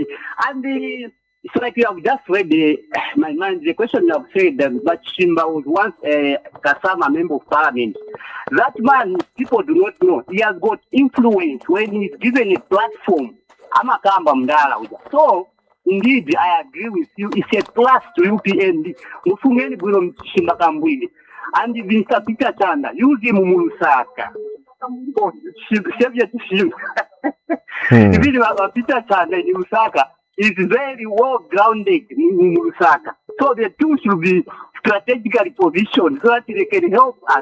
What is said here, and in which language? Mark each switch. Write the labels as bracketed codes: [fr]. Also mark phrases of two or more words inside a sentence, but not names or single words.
[en] And it's like you have just read my mind. The question you have said that Chishimba was once a Kasama member of parliament. That man, people do not know. He has got influence when he's given a platform. [bem] Amakamba mdala. [en] So, indeed, I agree with you. It's a plus to UPND. [bem] Mufungeni bwino Chishimba kambwili. [en] And Mr. Peter Chanda, use him mulusaka. Oh, Chishimba. Peter Chanda in Lusaka is very well grounded in Lusaka. So the two should be strategically positioned so that they can help us.